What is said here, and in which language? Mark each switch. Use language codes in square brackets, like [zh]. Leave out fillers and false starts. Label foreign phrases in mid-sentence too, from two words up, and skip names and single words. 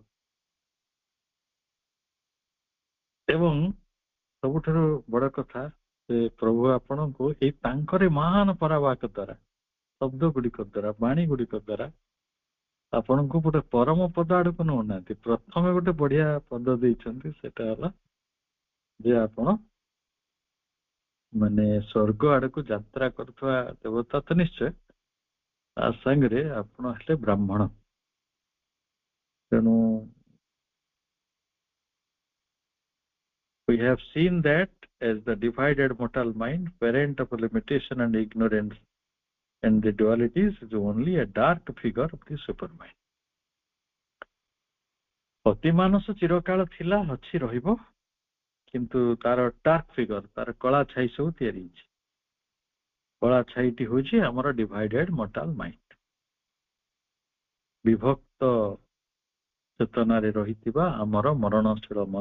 [or] ଏବଂ ସବୁଠାରୁ ବଡ କଥା, ସେ ପ୍ରଭୁ ଆପଣଙ୍କୁ ଏଇ ତାଙ୍କରି ମହାନ ପରାବାକ ଦ୍ୱାରା, ଶବ୍ଦ ଗୁଡିକ ଦ୍ୱାରା, ବାଣୀ ଗୁଡିକ ଦ୍ୱାରା ଆପଣଙ୍କୁ ଗୋଟେ ପରମ ପଦ ଆଡକୁ ନଉନାହାନ୍ତି, ପ୍ରଥମେ ଗୋଟେ ବଢିଆ ପଦ ଦେଇଛନ୍ତି, ସେଟା ହେଲା ଯେ ଆପଣ ମାନେ ସ୍ୱର୍ଗ ଆଡକୁ ଯାତ୍ରା କରୁଥିବା ଦେବତା ତ ନିଶ୍ଚୟ, ତା ସାଙ୍ଗରେ ଆପଣ ହେଲେ ବ୍ରାହ୍ମଣ। [en] ତେଣୁ We have seen that as the divided mortal mind, parent of limitation and ignorance and the dualities, is only a dark figure of the supermind. [or] ଅତିମାନସ ଚିରକାଳ ଥିଲା, ଅଛି, ରହିବ, କିନ୍ତୁ ତାର [en] dark figure, [or] ତାର କଳା ଛାଇ ସବୁ ତିଆରି ହେଇଛି। କଳା ଛାଇଟି ହଉଛି ଆମର [en] divided mortal mind, [or] ବିଭକ୍ତ ଚେତନାରେ ରହିଥିବା ଆମର ମରଣଶୀଳ ମନ।